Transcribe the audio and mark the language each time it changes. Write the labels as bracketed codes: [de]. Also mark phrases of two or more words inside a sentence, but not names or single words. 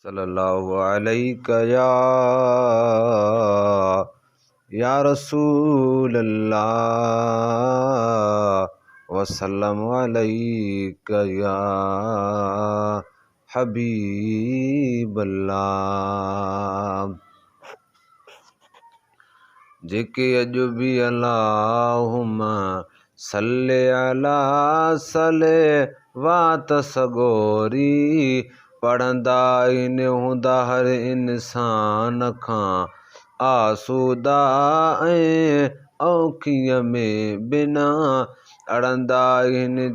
[ar] صلی اللہ علیہ یا، یا رسول اللہ، وسلم علیک یا حبیب اللہ۔ [sd] جيڪي اڄ به [ar] اللهم صل على [sd] صلوات سڳوري پڙهندا آهن، هوندا هر انسان کان آسوده ۽ اوکيءَ ۾ بنا اڙندا آهن۔